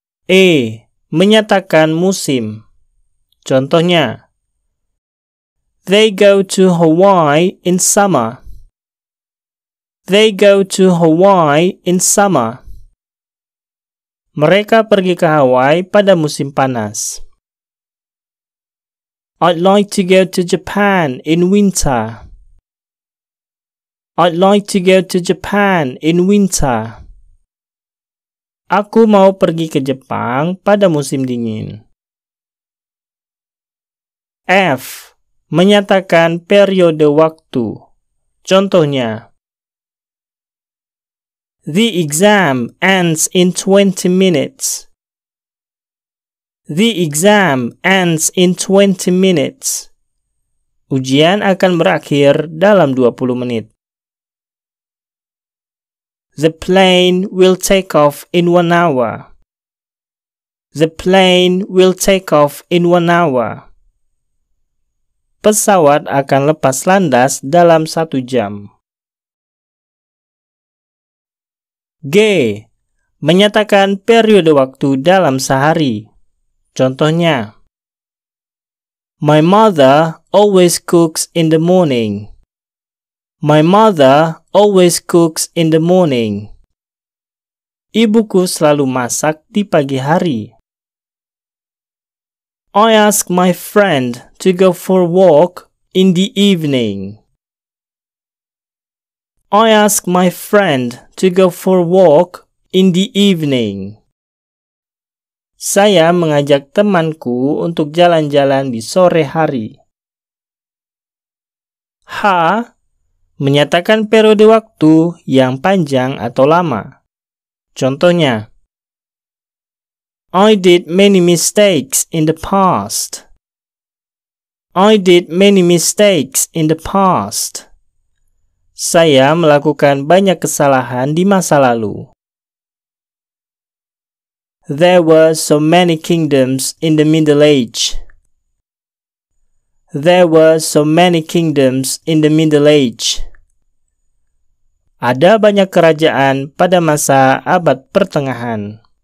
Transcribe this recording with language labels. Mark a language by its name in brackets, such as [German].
[Indonesian] E. Menyatakan musim. Contohnya, [English] they go to Hawaii in summer. They go to Hawaii in summer. [Indonesian] Mereka pergi ke Hawaii pada musim panas. [English] I'd like to go to Japan in winter. I'd like to go to Japan in winter. [Indonesian] Aku mau pergi ke Jepang pada musim dingin. F. Menyatakan periode waktu. [English] Contohnya, the exam ends in 20 minutes. The exam ends in 20 minutes. [Indonesian] Ujian akan berakhir dalam 20 menit. [English] The plane will take off in 1 hour. The plane will take off in 1 hour. [Indonesian] Pesawat akan lepas landas dalam 1 jam. G. Menyatakan periode waktu dalam sehari. [English] Contohnya, my mother always cooks in the morning. My mother always cooks in the morning. [Indonesian] Ibuku selalu masak di pagi hari. [English] I ask my friend to go for a walk in the evening. I ask my friend to go for a walk in the evening. [Indonesian] Saya mengajak temanku untuk jalan-jalan di sore hari. H. Menyatakan periode waktu yang panjang atau lama. [English] Contohnya, I did many mistakes in the past. I did many mistakes in the past. [Indonesian] Saya melakukan banyak kesalahan di masa lalu. [English] There were so many kingdoms in the Middle Age. There were so many kingdoms in the Middle Age. [Indonesian] Ada banyak kerajaan pada masa abad pertengahan.